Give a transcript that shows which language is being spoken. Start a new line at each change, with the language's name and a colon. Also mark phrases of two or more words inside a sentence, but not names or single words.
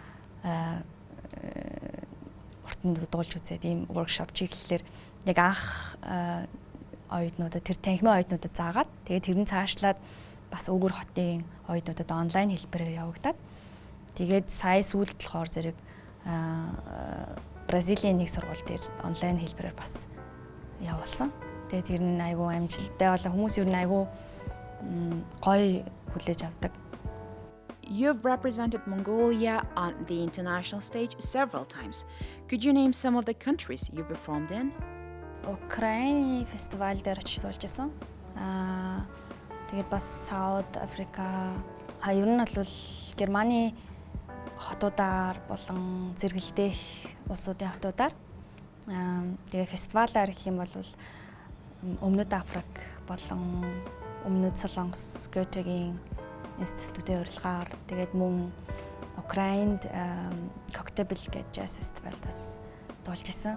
Mongolian: уртанд дуулж үзээд ийм workshop чиглэлээр яг анх оюутнуудад тэр танхимын оюутнуудад заагаад тэгээд тэрний цаашлаад бас өвгөр хотын оюутнуудад онлайн хэлбэрээр явагдаад тэгээд сая сүүлд болохоор зэрэг Бразилийн нэг сургууль дээр онлайн хэлбэрээр бас явуулсан. Тэгээд тэр нь айгүй амжилттай болоо хүмүүс ер нь айгүй гоё хүлээж авдаг.
English: You've represented Mongolia on the international stage several times. Could you name some of the countries you performed in?
Mongolian: Украины фестиваль дээр очиж туулж исэн. Тэгээд бас Сауд Африка, ер нь бол Германы хотуудаар болон зэрэгэлдэх улсуудын хотуудаар тэгээ фестивалаар гэх юм бол Өмнөд Африк болон Өмнөд Солонгос Гётегийн институтын урилгаар тэгээд мөн Украинд Коктебель гэж jazz фестивалдаас дуулж исэн.